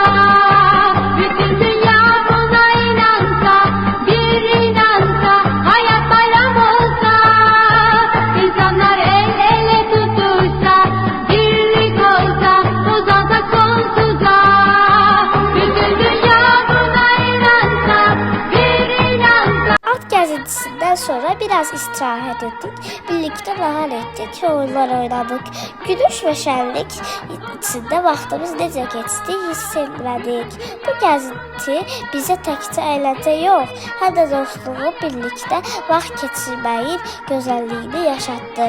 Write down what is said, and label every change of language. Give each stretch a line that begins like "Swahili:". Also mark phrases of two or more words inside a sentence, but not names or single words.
Turkish: Bütün dünya buna inansa, bir inansa, hayat bayram olsa, insanlar el ele tutuşsa, birlik olsa, uzansak sonsuza. Bütün dünya buna inansa, bir inansa.
Azerbaijani: At gəzintisindən sonra biraz istirahət etdik. Birlikdə nahar etdik, oyunlar oynadık. Gülüş və şənlik içində vaxtımız necə keçdi hiss etmədik. Bu gəzinti bizə təkcə əyləncə yox, həm də dostluğu, birlikdə vaxt keçirməyin gözəlliyini yaşatdı.